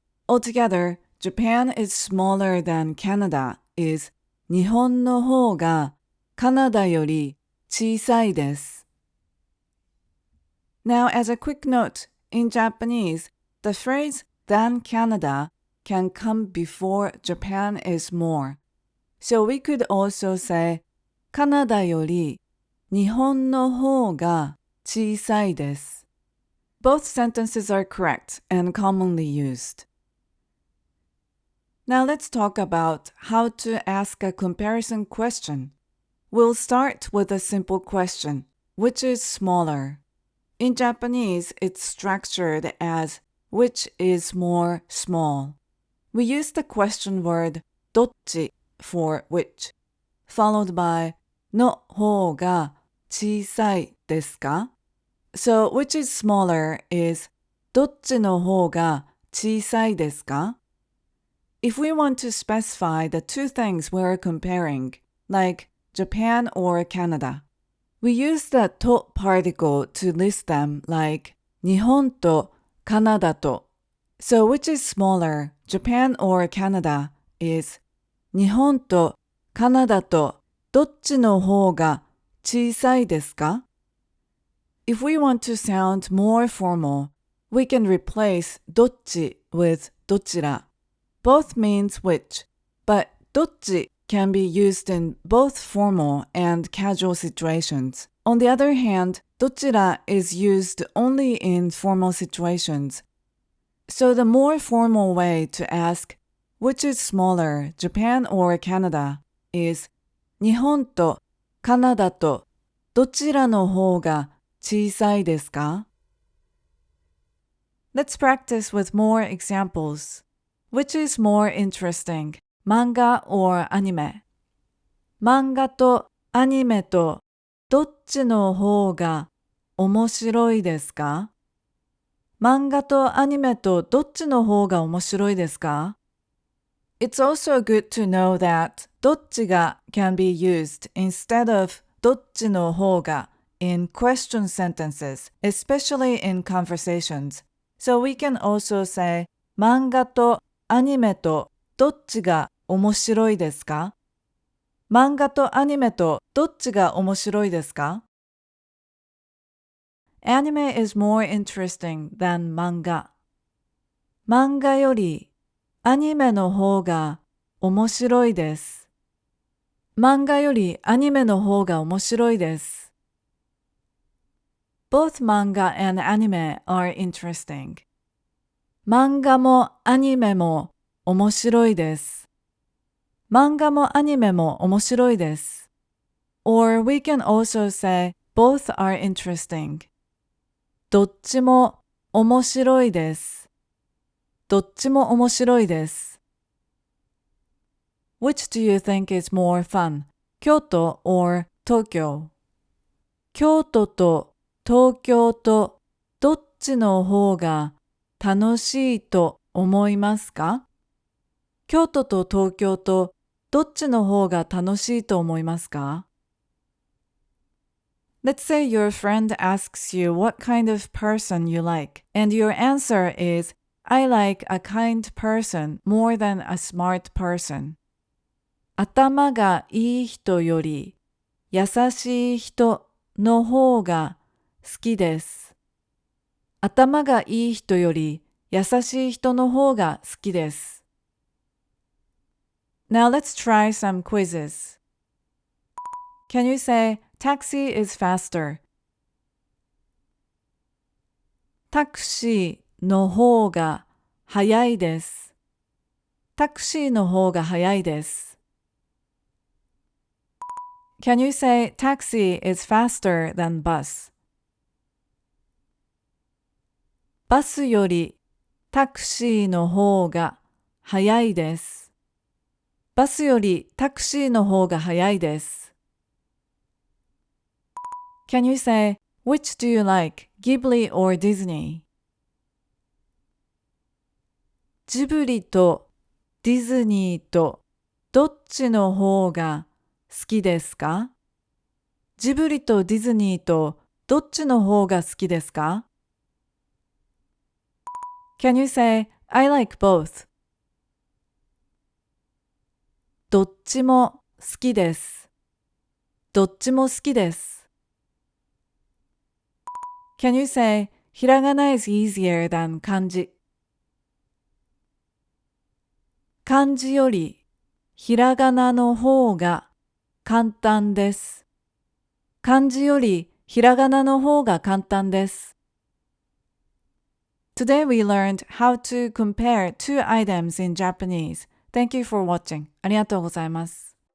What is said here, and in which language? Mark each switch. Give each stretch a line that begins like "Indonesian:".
English: Altogether, Japan is smaller than Canada is
Japanese: Nihon no hou ga Kanada yori chisai desu.
English: Now, as a quick note, in Japanese, the phrase than Canada can come before Japan is more. So we could also say
Japanese: カナダより日本の方が小さいです。
English: Both sentences are correct and commonly used. Now let's talk about how to ask a comparison question. We'll start with a simple question. Which is smaller? In Japanese, it's structured as which is more small. We use the question word どっち for which, followed by
Japanese: の方が小さいですか?
English: So, which is smaller is
Japanese: どっちの方が小さいですか?
English: If we want to specify the two things we're comparing, like Japan or Canada, we use the と particle to list them like
Japanese: 日本とカナダと.
English: So, which is smaller, Japan or Canada, is
Japanese: 日本とカナダとどっちの方が小さいですか?
English: If we want to sound more formal, we can replace どっち with どちら. Both means which, but どっち can be used in both formal and casual situations. On the other hand, どちら is used only in formal situations. So the more formal way to ask which is smaller, Japan or Canada, is
Japanese: 日本とカナダとどちらの方が小さいですか?
English: Let's practice with more examples. Which is more interesting, manga or anime?
Japanese: 漫画とアニメとどっちの方が面白いですか? 漫画とアニメとどっちの方が面白いですか?
English: It's also good to know that どっちが can be used instead of どっちの方が in question sentences, especially in conversations. So we can also say
Japanese: 漫画とアニメとどっちが面白いですか? 漫画とアニメとどっちが面白いですか?
English: Anime is more interesting than 漫画.
Japanese: 漫画よりアニメの方が面白いです。漫画よりアニメの方が面白いです。
English: Both manga and anime are interesting.
Japanese: 漫画もアニメも面白いです。漫画もアニメも面白いです。
English: Or we can also say both are interesting.
Japanese: どっちも面白いです。どっちも面白いです。
English: Which do you think is more fun?
Japanese: 京都 or 東京? 京都と東京とどっちの方が楽しいと思いますか? 京都と東京とどっちの方が楽しいと思いますか?
English: Let's say your friend asks you what kind of person you like, and your answer is I like a kind person more than a smart person.
Japanese: 頭がいい人より優しい人の方が好きです。頭がいい人より優しい人の方が好きです。
English: Now let's try some quizzes. Can you say taxi is faster?
Japanese: タクシーの方が早いです。タクシーの方が早いです。
English: Can you say taxi is faster than bus?
Japanese: バスよりタクシーの方が早いです。バスよりタクシーの方が早いです。
English: Can you say, which do you like, Ghibli or Disney?
Japanese: ジブリとディズニーとどっちの方が好きですか？ジブリとディズニーとどっちの方が好きですか？
English: Can you say, I like both?
Japanese: どっちも好きです。どっちも好きです。
English: Can you say, ひらがな is easier than 漢字。
Japanese: 漢字よりひらがなの方が簡単です。漢字よりひらがなの方が簡単です。
English: Today we learned how to compare two items in Japanese. Thank you for watching.
Japanese: ありがとうございます。